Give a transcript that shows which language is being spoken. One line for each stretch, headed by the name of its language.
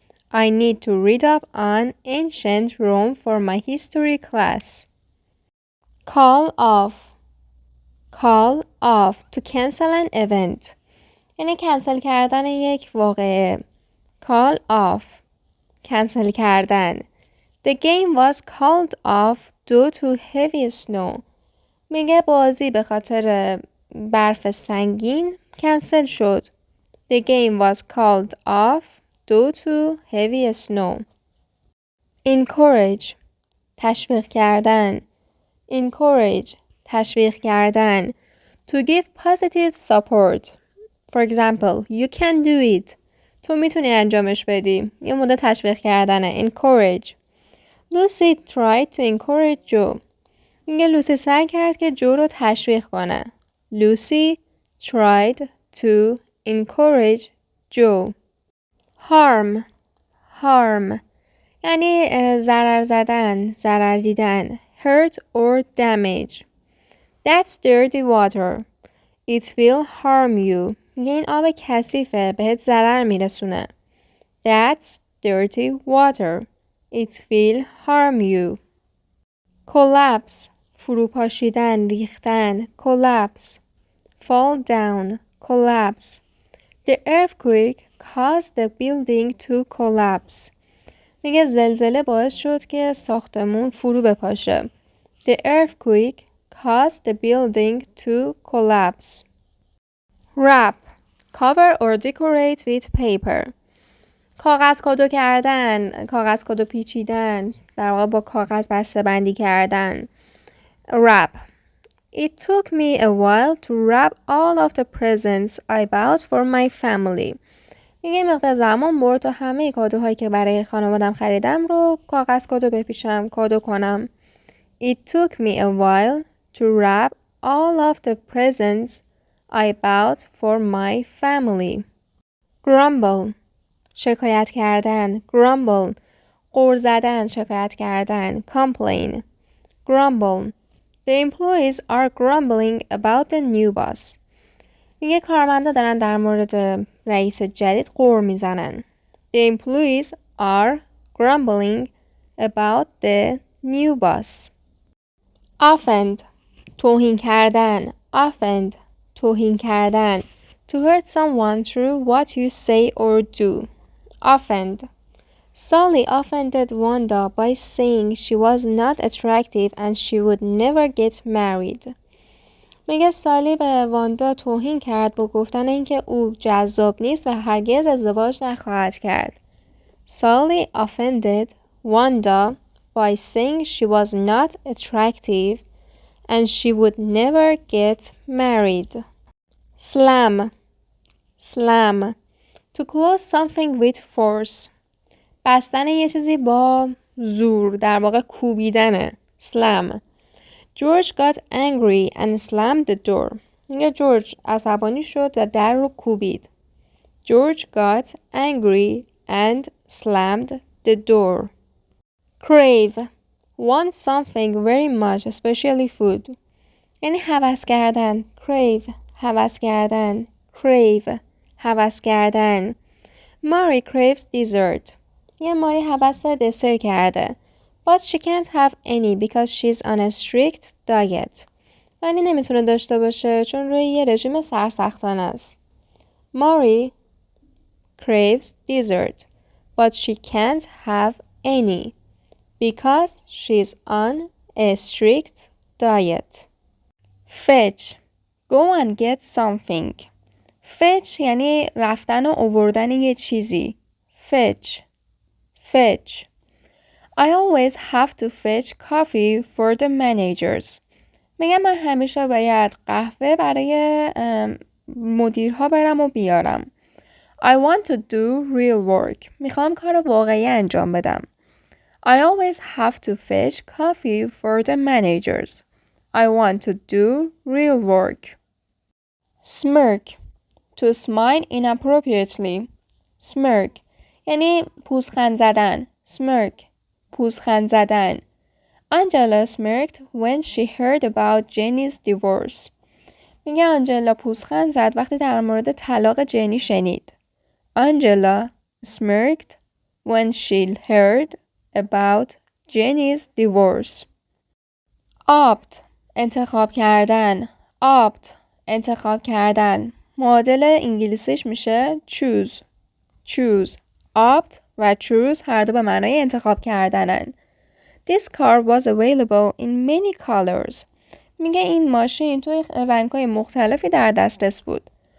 English: I need to read up on ancient Rome for my history class. Call off. Call off to cancel an event.
Persian: یعنی کنسل کردن یک واقعه. Call off. کنسل کردن.
English: The game was called off due to heavy snow.
Persian: میگه بازی به خاطر برف سنگین کنسل شد.
English: The game was called off due to heavy snow.
Persian: Encourage تشویق کردن. Encourage تشویق کردن.
English: To give positive support. For example, you can do it.
Persian: تو میتونی انجامش بدی. یه مورد تشویق کردنه. Encourage.
English: Lucy tried to encourage Joe.
Persian: میگه لوسی سعی کرد که جو رو تشویق کنه.
English: Lucy tried to encourage Joe. Harm.
Persian: Harm یعنی ضرر زدن، ضرر دیدن.
English: Hurt or damage. That's dirty water. It will harm you.
Persian: میگه این آب کثیفه، بهت ضرر میرسونه.
English: That's dirty water. It will harm you. Collapse
Persian: فروپاشیدن، ریختن.
English: Collapse. Fall down. Collapse. The earthquake caused the building to collapse.
Persian: میگه زلزله باعث شد که ساختمون فرو بپاشه.
English: The earthquake caused the building to collapse. Wrap. Cover or decorate with paper.
Persian: کاغذ کادو کردن، کاغذ کادو پیچیدن، در واقع با کاغذ بسته بندی کردن.
English: Wrap. It took me a while to wrap all of the presents I bought for my family.
Persian: میگه مقدار زمان برد تا همه کادوهایی که برای خانوادم خریدم رو کاغذ کادو بپیچم، کادو کنم.
English: It took me a while to wrap all of the presents I bought for my family. Grumble.
Persian: شکایت کردن.
English: Grumble.
Persian: غر زدن، شکایت کردن.
English: Complain. Grumble. The employees are grumbling about the new boss.
Persian: میگه کارمندا دارن در مورد رئیس جدید غر میزنن.
English: The employees are grumbling about the new boss. Offend.
Persian: توهین کردن.
English: Offend.
Persian: توهین کردن.
English: To hurt someone through what you say or do. Offend. Sally offended Wanda by saying she was not attractive and she would never get married.
Persian: میگه سالی به واندا توهین کرد با گفتن اینکه او جذاب نیست و هرگز ازدواج نخواهد کرد.
English: Sally offended Wanda by saying she was not attractive and she would never get married. Slam. Slam. To close something with force.
Persian: بستن یه چیزی با زور، در واقع کوبیدنه.
English: Slam. George got angry and slammed the door.
Persian: میگه جورج عصبانی شد و در رو کوبید.
English: George got angry and slammed the door. Crave. Want something very much, especially food.
Persian: یعنی هوس کردن. Crave. هوس کردن. Crave. هوس کردن.
English: Mary craves dessert.
Persian: یه ماری هوس دسر کرده.
English: But she can't have any because she's on a strict diet.
Persian: ولی نمیتونه داشته باشه چون روی یه رژیم سرسختانه است.
English: Mary craves dessert, but she can't have any because she's on a strict diet. Fetch. Go and get something.
Persian: Fetch یعنی رفتن و آوردن یه چیزی.
English: Fetch. Fetch. I always have to fetch coffee for the managers.
Persian: میگم من همیشه باید قهوه برای مدیرها برم و بیارم.
English: I want to do real work.
Persian: میخوام کار واقعی انجام بدم.
English: I always have to fetch coffee for the managers. I want to do real work. Smirk. To smile inappropriately.
Persian: Smirk. یعنی پوزخند زدن. Smirk. پوزخند زدن.
English: Angela smirked when she heard about Jenny's divorce.
Persian: میگه آنجلا پوزخند زد وقتی در مورد طلاق جنی شنید.
English: Angela smirked when she heard about Jenny's divorce. Opt.
Persian: انتخاب کردن.
English: Opt.
Persian: انتخاب کردن. معادل انگلیسیش میشه choose.
English: Choose.
Persian: Opt و choose هر دو به معنای انتخاب کردنن.
English: This car was available in many colors.
Persian: میگه این ماشین توی رنگ‌های مختلفی در دسترس بود.